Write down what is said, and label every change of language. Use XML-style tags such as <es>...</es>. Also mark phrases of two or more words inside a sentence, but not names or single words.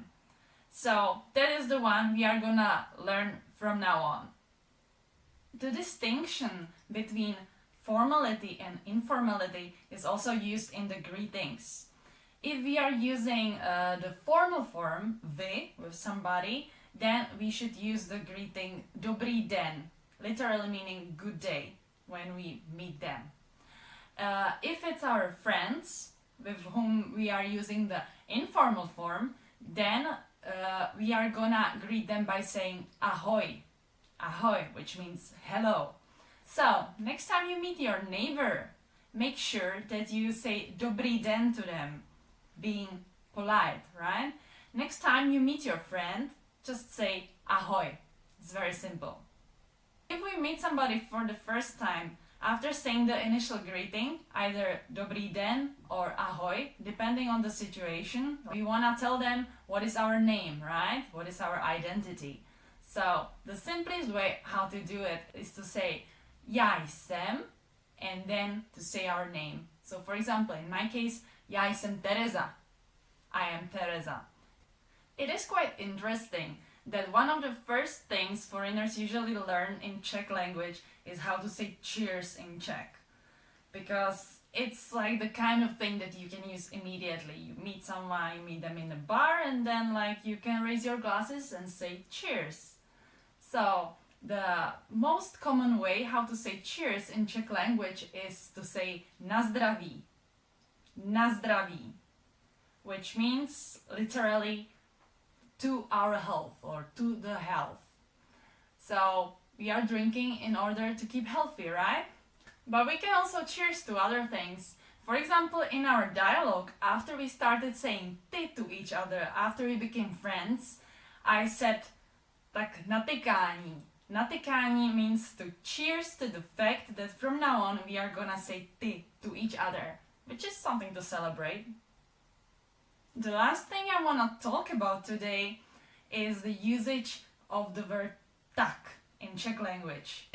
<en>So that is the one we are gonna learn from now on. The distinction between formality and informality is also used in the greetings. If we are using the formal form vy with somebody, then we should use the greeting</en> <cs>dobrý den,</cs> <en>literally meaning good day when we meet them. If it's our friends with whom we are using the informal form, then we are gonna greet them by saying</en> <cs>ahoj, ahoj,</cs> <en>which means hello. So, next time you meet your neighbor, make sure that you say</en> <cs>dobrý den</cs> <en>to them, being polite, right? Next time you meet your friend, just say ahoj. It's very simple. If we meet somebody for the first time, after saying the initial greeting, either</en> <cs>dobrý den</cs> <en>or ahoj, depending on the situation, we wanna tell them what is our name, right? What is our identity. So, the simplest way how to do it is to say</en> <cs>já jsem,</cs> <en>and then to say our name. So for example, in my case,</en> <cs>já jsem Tereza.</cs> <en>I am Tereza. It is quite interesting that one of the first things foreigners usually learn in Czech language is how to say cheers in Czech. Because it's like the kind of thing that you can use immediately. You meet someone, you meet them in a bar, and then like you can raise your glasses and say cheers. So the most common way how to say cheers in Czech language is to say</en> <cs>na zdraví. Na zdraví,</cs> <en>which means literally to our health or to the health. So we are drinking in order to keep healthy, right? But we can also cheers to other things. For example, in our dialogue, after we started saying ty to each other, after we became friends, I said</en> <cs>tak na tykání.</cs> <en>Natykání means to cheers to the fact that from now on we are gonna say ty to each other, which is something to celebrate. The last thing I wanna talk about today is the usage of the word tak. in Czech language.</en>